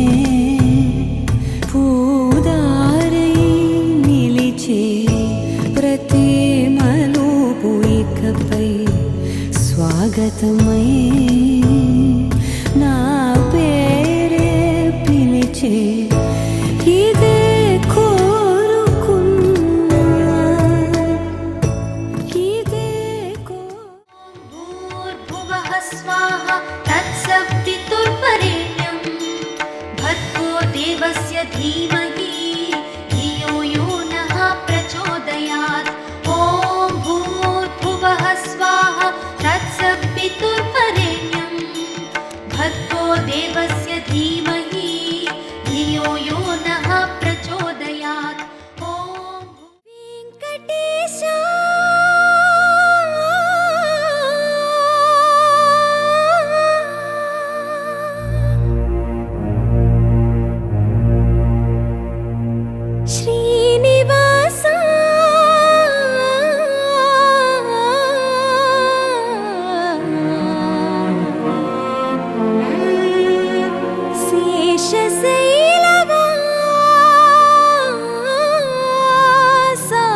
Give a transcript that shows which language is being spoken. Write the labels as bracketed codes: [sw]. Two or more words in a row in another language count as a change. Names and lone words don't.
[te] పూదారై నిలిచే ప్రతి మలుపు ఇకపై స్వాగతమై నిలిచే ఇదే కోరుకున్నా ఇదే [sa] भूर्भुवः स्वाहा तत्सवितुर्वरेण्यं भर्गो देवस्य धीमहि धियो यो नः प्रचोदयात् ॐ भूर्भुवः स्वाहा तत्सवितुर्वरेण्यं भर्गो देवस्य धीमहि धियो यो नः प्रचोदयात् ॐ [te] వెంకటేశా శ్రీనివాస శేషశైలవాస